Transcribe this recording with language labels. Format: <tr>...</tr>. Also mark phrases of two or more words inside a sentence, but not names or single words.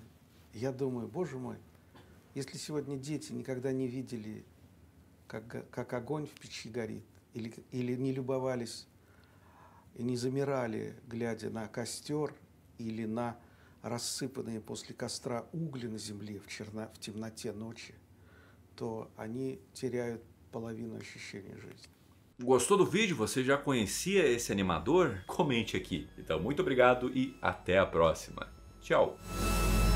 <ru>Я думаю, боже мой, если сегодня дети никогда не видели, как огонь в печи горит, или не любовались и не замирали, глядя на костер или на рассыпанные после костра угли на земле в темноте ночи, то они теряют половину ощущения жизни.</ru> <pt>Gostou do vídeo? Você já conhecia esse animador? Comente aqui. Então, muito obrigado e até a próxima. Tchau!</pt>